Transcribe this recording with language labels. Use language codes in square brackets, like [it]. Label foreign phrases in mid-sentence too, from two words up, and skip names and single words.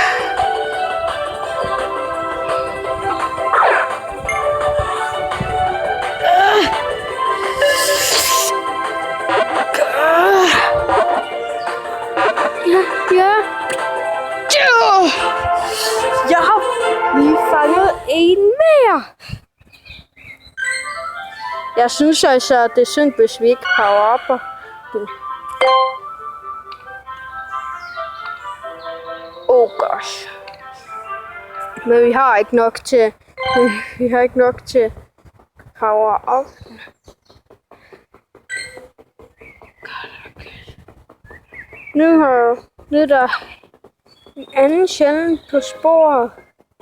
[da] Ja. Jeg har lige fanget en mere. Jeg synes altså, at det er synd, hvis vi ikke power-upper. [en] Oh gosh. [da] Men vi har ikke nok til... Vi har ikke nok til [en] power up. [da] Nu er der en anden sjældent på sporet.